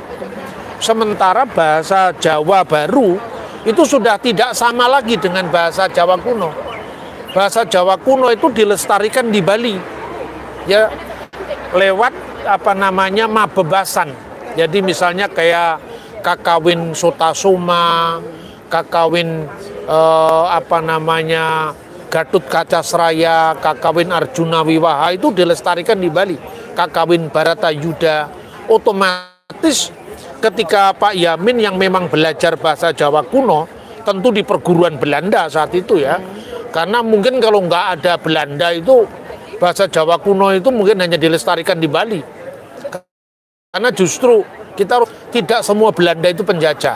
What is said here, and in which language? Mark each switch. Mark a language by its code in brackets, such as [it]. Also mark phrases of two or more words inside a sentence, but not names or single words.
[id] Sementara bahasa Jawa baru itu sudah tidak sama lagi dengan bahasa Jawa kuno. Bahasa Jawa kuno itu dilestarikan di Bali, ya, lewat mabebasan. Jadi misalnya kayak Kakawin Sotasoma, Kakawin Gatut Kaca Seraya, Kakawin Arjuna Wiwaha itu dilestarikan di Bali. Kakawin Baratayuda. Otomatis ketika Pak Yamin yang memang belajar bahasa Jawa kuno, tentu di perguruan Belanda saat itu ya, karena mungkin kalau nggak ada Belanda itu bahasa Jawa kuno itu mungkin hanya dilestarikan di Bali. Karena justru kita tidak semua Belanda itu penjajah.